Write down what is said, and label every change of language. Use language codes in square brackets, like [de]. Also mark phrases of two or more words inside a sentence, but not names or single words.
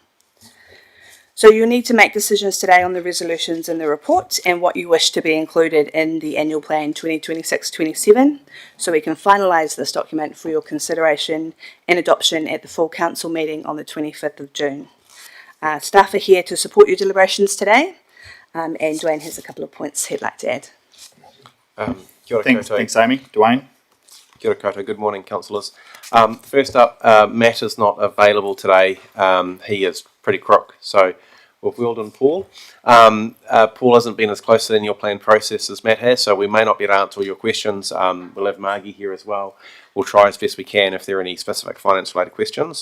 [en] So you'll need to make decisions today on the resolutions in the report and what you wish to be included in the annual plan 2026-27, so we can finalise this document for your consideration and adoption at the full Council meeting on the 25th of June. Staff are here to support your deliberations today. And Dwayne has a couple of points he'd like to add. Thanks, Amy. Dwayne? [mi] Kia ora koutou. [en] Good morning, councillors. First up, Matt is not available today. He is pretty crook, so we've wheeled in Paul. Paul hasn't been as close to the annual plan process as Matt has, so we may not be able to answer all your questions. We'll have Margie here as well. We'll try as best we can if there are any specific finance-related questions.